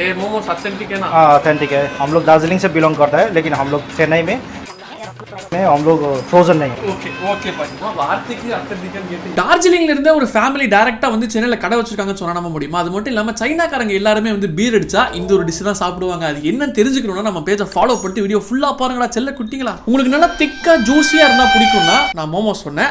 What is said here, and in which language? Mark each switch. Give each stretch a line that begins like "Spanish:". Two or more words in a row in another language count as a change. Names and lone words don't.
Hindi: ये मोमोस ऑथेंटिक है ना? हाँ ऑथेंटिक है। हम लोग दार्जिलिंग से बिलोंग करता है, लेकिन हम लोग चेन्नई में हम लोग फ्रोजन नहीं।
English: okay okay
Tamil: பாருங்க வார்த்தைக்கு அத்தன்டிக்கன் கேட்டு டார்ஜிலிங்ல இருந்த ஒரு ஃபேமிலி டைரக்டா வந்து சென்னையில கடை வச்சிருக்காங்கன்னு சொன்னா நம்ப முடியுமா? அது மட்டும் இல்லாம சைனாக்காரங்க எல்லாருமே வந்து பீர் அடிச்சா இந்த ஒரு டிஷ் தான் சாப்பிடுவாங்க. அது என்னன்னு தெரிஞ்சுக்கணும்னா நம்ம
English: page follow
Tamil: பண்ணிட்டு வீடியோ ஃபுல்லா பாருங்கடா செல்ல குட்டிங்களா. உங்களுக்கு நல்லா
English: thick juicy
Tamil: இருந்தா பிடிக்கும்னா நான் மோமோஸ் சொன்னேன்.